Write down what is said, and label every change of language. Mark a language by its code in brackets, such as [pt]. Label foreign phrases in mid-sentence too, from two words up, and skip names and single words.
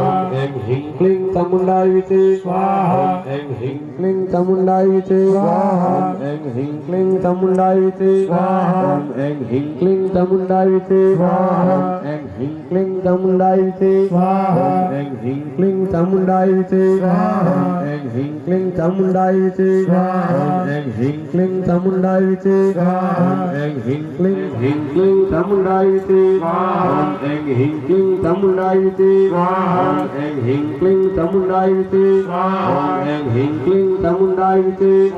[sa] ઓમ એંગ હિંગ ક્લીં ચામુંડાય વિચે સ્વાહા. ઓમ એંગ હિંગ ક્લીં ચામુંડાય વિચે સ્વાહા. ઓમ એંગ હિંગ ક્લીં ચામુંડાય વિચે સ્વાહા. ઓમ એંગ હિંગ ક્લીં ચામુંડાય વિચે સ્વાહા. ઓમ એંગ હિંગ ક્લીં ચામુંડાય વિચે સ્વાહા. ઓમ એંગ હિંગ ક્લીં ચામુંડાય વિચે સ્વાહા. ऐं ह्रीं क्लीं चामुण्डाय विचे ऐं ह्रीं क्लीं चामुण्डाय विचे ऐं ह्रीं क्लीं चामुण्डाय विचे ऐं ह्रीं क्लीं चामुण्डाय विचे ऐं ह्रीं क्लीं चामुण्डाय विचे ऐं ह्रीं क्लीं चामुण्डाय विचे